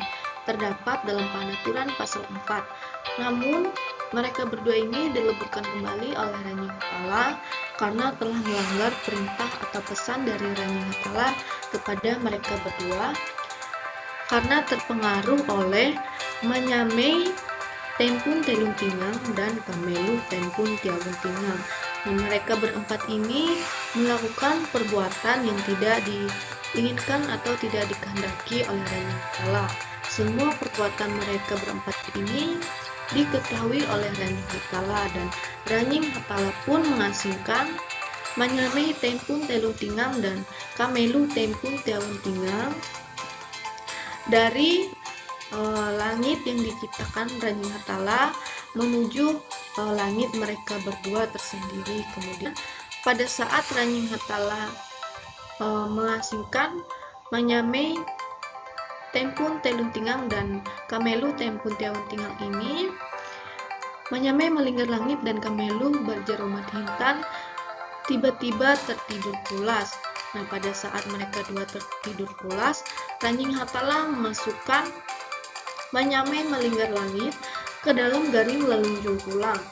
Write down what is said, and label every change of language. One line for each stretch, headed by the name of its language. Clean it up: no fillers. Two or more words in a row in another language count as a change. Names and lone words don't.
Indonesian: Terdapat dalam Panaturan pasal 4. Namun, mereka berdua ini dileburkan kembali oleh Ranjing Hatala karena telah melanggar perintah atau pesan dari Ranjing Hatala kepada mereka berdua karena terpengaruh oleh Manyamei Tempun Telung Tingang dan Kamelu Tempun Tiagung Tingang. Mereka berempat ini melakukan perbuatan yang tidak diinginkan atau tidak dikehendaki oleh Ranjing Hatala. Semua perbuatan mereka berempat ini diketahui oleh Ranying Hatala, dan Ranying Hatala pun mengasingkan Manyame Tempun Telung Tingam dan Kamelu Tempun Telung Tingam dari langit yang diciptakan Ranying Hatala menuju langit mereka berdua tersendiri. Kemudian pada saat Ranying Hatala mengasingkan Manyame Tempun Telung Tingam dan Kamelu Tempun Telung Tingam ini, Manyame melingkar langit dan Kamelu berjeromat hintan tiba-tiba tertidur pulas. Nah, pada saat mereka dua tertidur pulas, Ranying Hatala memasukkan Manyame melingkar langit ke dalam garing lelunjung pulang.